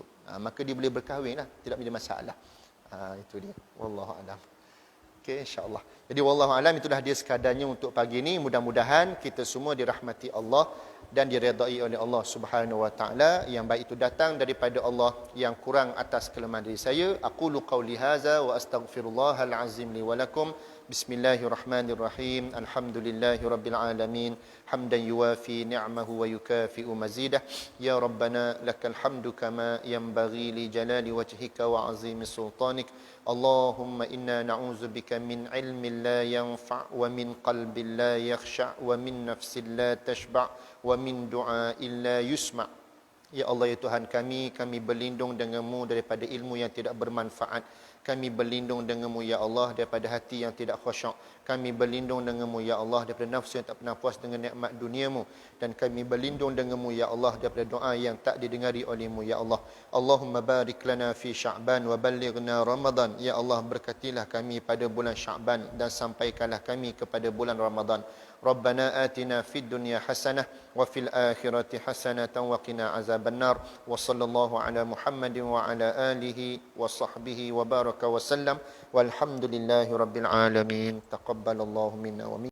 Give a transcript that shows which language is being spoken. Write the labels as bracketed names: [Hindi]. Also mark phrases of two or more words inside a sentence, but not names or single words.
[Malay] Maka dia boleh berkahwin lah, tidak menjadi masalah. Itu dia. [Arabic] والله أعلم. [Malay] Okey, [Arabic] إن شاء الله. [Malay] Jadi [Arabic] والله أعلم, [Malay] itulah dia sekadarnya untuk pagi ini. Mudah-mudahan kita semua dirahmati Allah dan diredai oleh Allah [Arabic] سبحانه وتعالى. [Malay] Yang baik itu datang daripada Allah, yang kurang atas kelemahan diri saya. [Arabic] أقول قولي هذا وأستغفر الله العظيم لي ولكم. بسم الله الرحمن الرحيم. الحمد لله رب العالمين. حمدا يوافي نعمه ويكافئ مزيده. يا ربنا لك الحمد كما ينبغي لجلال وجهك وعظيم سلطانك. اللهم إنا نعوذ بك من علم لا ينفع ومن قلب لا يخشع ومن نفس لا تشبع ومن دعاء لا يسمع'. يا الله, [Malay] ya Tuhan kami berlindung denganmu daripada ilmu yang tidak bermanfaat. Kami berlindung denganmu [Arabic] يا الله [Malay] daripada hati yang tidak khusyuk. Kami berlindung denganmu [Arabic] يا الله [Malay] daripada nafsu yang tak pernah puas dengan nikmat duniamu. Dan kami berlindung denganmu [Arabic] يا الله [Malay] daripada doa yang tak didengari olehmu [Arabic] يا الله. اللهم بارك لنا في Sya'ban وبلغنا Ramadan. يا الله, [Malay] berkatilah kami pada bulan Sya'ban dan sampaikanlah kami kepada bulan Ramadan. [Arabic] ربنا آتنا في الدنيا حسنة وفي الآخرة حسنة وقنا عذاب النار. وصلى الله على محمد وعلى آله وصحبه وبارك وسلم. والحمد لله رب العالمين. تقبل الله منا ومنكم.